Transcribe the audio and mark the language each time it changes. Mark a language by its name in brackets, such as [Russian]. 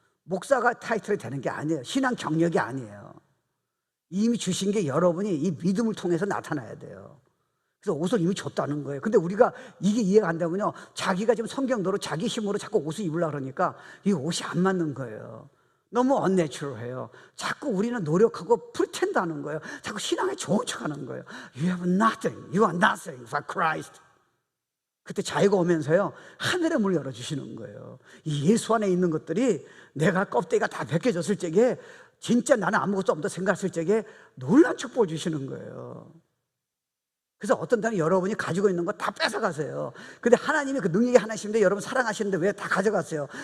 [Korean] 목사가 타이틀이 되는 게 아니에요. 신앙 경력이 아니에요. 이미 주신 게 여러분이 이 믿음을 통해서 나타나야 돼요. 그래서 옷을 이미 줬다는 거예요. 근데 우리가 이게 이해가 안 되면요, 자기가 지금 성경대로 자기 힘으로 자꾸 옷을 입으려고 그러니까 이 옷이 안 맞는 거예요. 너무 언내추럴해요. 자꾸 우리는 노력하고 프리텐드 하는 거예요. 자꾸 신앙에 좋은 척 하는 거예요. [English] You have nothing, you are nothing for Christ. [Korean] 그때 자유가 오면서요, 하늘의 문을 열어주시는 거예요. 이 예수 안에 있는 것들이 내가 껍데기가 다 벗겨졌을 적에, 진짜 나는 아무것도 없다 생각했을 적에 놀란 축복을 주시는 거예요. 그래서 어떤 때는 여러분이 가지고 있는 거 다 뺏어가세요. 근데 하나님이 그 능력이 하나님인데 여러분 사랑하시는데 왜 다 가져가세요?